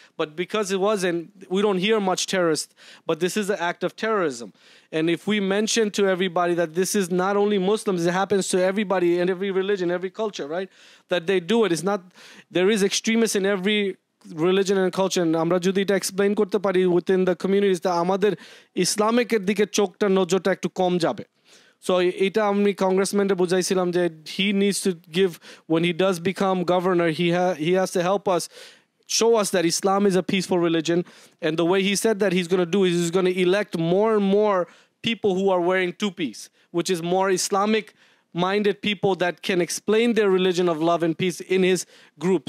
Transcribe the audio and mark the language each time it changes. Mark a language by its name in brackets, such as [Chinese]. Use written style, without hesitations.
[English] But because it wasn't, we don't hear much terrorist, but this is an act of terrorism. And if we mention to everybody that this is not only Muslims, it happens to everybody in every religion, every culture, right? That they do it. It's not, there is extremists in every religion and culture. [Bangla] And আমরা যদি এটা explain করতে পারি [English] within the communities, [Bangla] তা আমাদের ইসলামিকের দিকে চোখটা নজরটা একটু কম যাবে। [English] So [Bangla] এটা আমি কংগ্রেসম্যানকে বুঝাইছিলাম যে [English] he needs to give, when he does become governor, he has to help us, show us that Islam is a peaceful religion. And the way he said that he's going to do is he's going to elect more and more people who are wearing tupis, which is more Islamic minded people that can explain their religion of love and peace in his group.